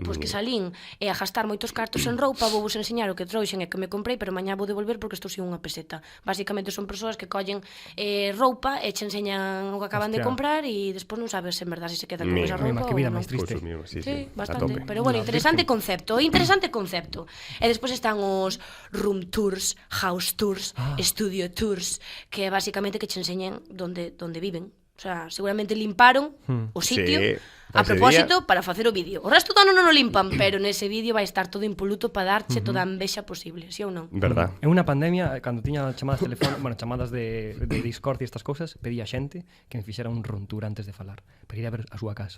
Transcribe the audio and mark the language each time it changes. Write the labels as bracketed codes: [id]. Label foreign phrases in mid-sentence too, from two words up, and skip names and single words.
[gl] Pois que salín e a gastar moitos cartos en roupa, vou vos enseñar o que trouxen e que me comprei, pero mañá vou devolver porque estou sin unha peseta. Basicamente son persoas que collen roupa e che enseñan o que acaban de comprar e despois non sabes en verdade se quedan con esa roupa que vida ou non. máis triste. Sí, bastante. Pero bueno, interesante concepto. E despois están os [en] room tours, house tours, studio tours, [gl] que é basicamente que che enseñen donde viven. O sea, seguramente limparon o sitio a propósito para facer o vídeo. O resto do ano non o limpan, pero nese vídeo vai estar todo impoluto para darche toda a envexa posible, si ou non? Verdad. En unha pandemia, cando tiña chamadas chamadas de Discord e estas cousas, pedía xente que me fixera un [en] room tour [gl] antes de falar, para ir a ver a súa casa.